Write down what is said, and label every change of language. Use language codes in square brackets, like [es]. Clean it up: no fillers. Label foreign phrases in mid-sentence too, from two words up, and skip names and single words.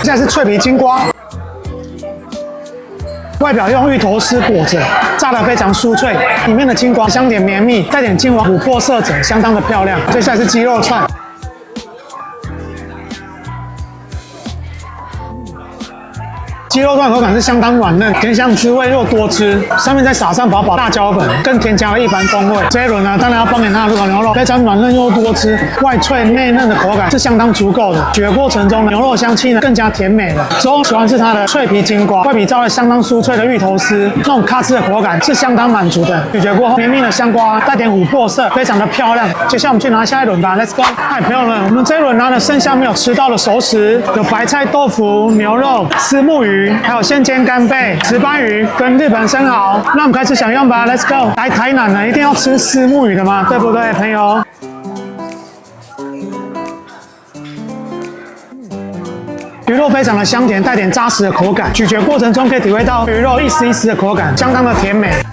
[zh] 現在是脆皮金瓜，外表用芋頭絲裹着，炸得非常酥脆，裡面的金瓜香甜綿密，帶點金黃琥珀色澤，相當的漂亮。接下來是雞肉串。雞肉段口感是相當軟嫩，甜香滋味又多汁，上面再撒上薄薄辣椒粉，更添加了一番風味。這一輪呢，當然要幫給它的爐烤牛肉，非常軟嫩又多汁，外脆內嫩的口感是相當足夠的。咀嚼過程中，牛肉香氣呢更加甜美了。之後喜歡是它的脆皮金瓜，外皮罩了相當酥脆的芋頭絲，那種咔哧的口感是相當滿足的。咀嚼過後，綿密的香瓜帶點琥珀色，非常的漂亮。接下來我們去拿下一輪吧 ， [en] Let's go！ [zh] 嗨，朋友們，我們這一輪拿了剩下沒有吃到的熟食，有白菜豆腐、牛肉、虱目魚。還有現煎干貝、石斑魚跟日本生蠔，那我們開始享用吧 ， [en] Let's go！ [zh] 來台南呢，一定要吃虱目魚的嘛，對不對，朋友？魚肉非常的香甜，帶點扎實的口感，咀嚼過程中可以體會到魚肉一絲一絲的口感，相當的甜美。